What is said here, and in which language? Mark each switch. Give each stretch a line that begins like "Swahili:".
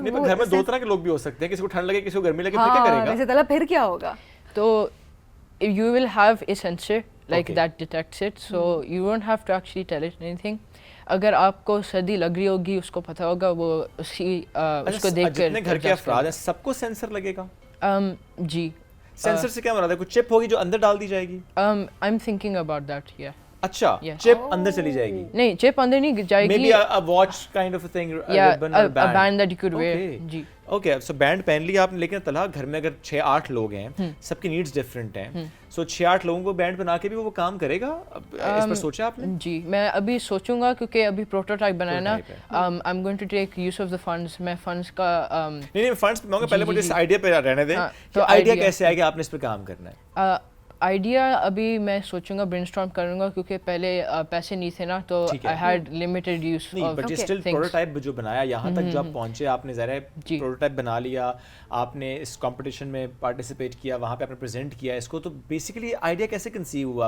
Urdu: گھر میں 2 طرح کے لوگ بھی ہو سکتے ہیں, کسی کو ٹھنڈ لگے, کسی کو گرمی لگے, پھر کیا کرے گا؟ ویسے طلب پھر کیا ہوگا؟
English: تو you will have a sensor like that detects it, so you won't have to actually tell it anything.
Urdu: اگر آپ کو سردی لگ رہی ہوگی اس کو پتہ ہوگا, وہ اس کو دیکھ کر. جتنے گھر کے افراد ہیں سب کو سینسر لگے گا؟ جی. سینسر سے کیا مراد ہے؟ کوئی چپ ہوگی جو اندر ڈال دی جائے گی؟
English: I'm thinking about that, yeah.
Urdu: اچھا, چپ اندر چلی جائے گی؟ نہیں, چپ اندر نہیں جائے گی.
English: Maybe a watch kind of a thing, a band that you could wear.
Urdu: جی. Okay, so band پہن لیا آپ نے, لیکن طلحہ گھر میں اگر 6-8 لوگ ہیں, سب کی نیڈس ڈفرینٹ ہیں, سو 6-8 لوگوں کو بینڈ بنا کے بھی وہ کام کرے گا؟ اس پر سوچا آپ نے؟ جی, میں ابھی سوچوں گا کیونکہ ابھی پروٹوٹائپ بنایا نا.
English: I'm going to take use of the funds.
Urdu: میں فنڈس کا نہیں فنڈس پہ مانگا, پہلے مجھے اس آئیڈیا پہ رہنے دیں کہ آئیڈیا کیسے آئے کہ آپ نے اس پہ کام کرنا ہے. آئیڈیا ابھی میں سوچوں گا برین اسٹارم کروں گا کیونکہ پہلے پیسے نہیں تھے نا تو
English: I had limited use
Urdu: نہیں بٹ اسٹل پروٹوٹائپ جو بنایا یہاں تک جو آپ پہنچے آپ نے ظاہر ہے پروٹوٹائپ بنا لیا آپ نے اس کمپٹیشن میں پارٹیسپیٹ کیا وہاں پہ آپ نے پریزنٹ کیا اس کو تو بیسیکلی آئیڈیا کیسے کنسیو ہوا